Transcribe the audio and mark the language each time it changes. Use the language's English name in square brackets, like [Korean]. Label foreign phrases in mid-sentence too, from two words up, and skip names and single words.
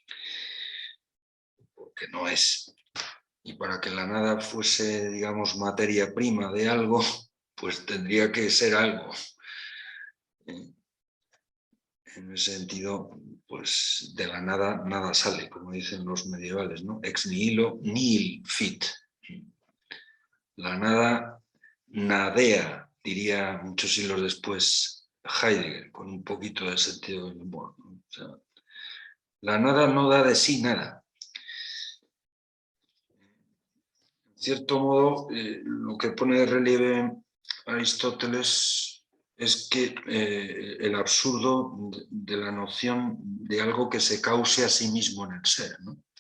[Spanish] Porque no es. Y para que la nada fuese, digamos, materia prima de algo, pues tendría que ser algo. En ese sentido, pues de la nada, nada sale, como dicen los medievales, ¿no? [Latin] Ex nihilo nihil fit. [Spanish] La nada nadea, diría muchos siglos después Heidegger, con un poquito de sentido del humor, ¿no? O sea, la nada no da de sí nada. En cierto modo, lo que pone de relieve Aristóteles es que el absurdo de la noción de algo que se cause a sí mismo en el ser, ¿no?